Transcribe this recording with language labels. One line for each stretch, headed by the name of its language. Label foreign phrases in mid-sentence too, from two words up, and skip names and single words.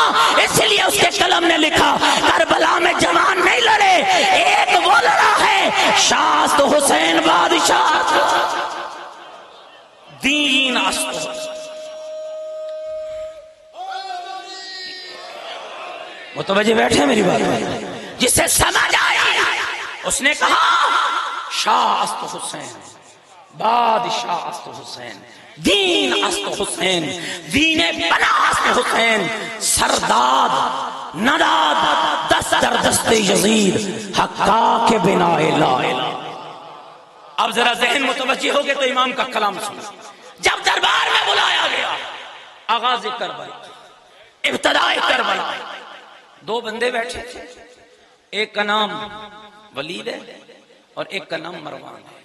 Urdu: اس لیے اس کے قلم نے لکھا کربلا میں جوان نہیں لڑے، ایک وہ لڑا ہے
Persian: شاست حسین بادشاہ دین است.
Urdu: متوجہ بیٹھے میری بات میں؟ جسے سمجھ آیا اس نے کہا
Persian: شاہ است حسین، بادشاہ است حسین، دین است حسین، دین بنا است حسین، سرداد نداد دست در دست یزید حقا کے بنا
Arabic: لا الہ.
Urdu: اب ذرا ذہن متوجہ ہو گئے تو امام کا کلام سنو. جب دربار میں بلایا گیا، آغاز کربلا، ابتداء کربلا، دو بندے بیٹھے تھے، ایک کا نام ولید ہے اور ایک کا نام مروان ہے.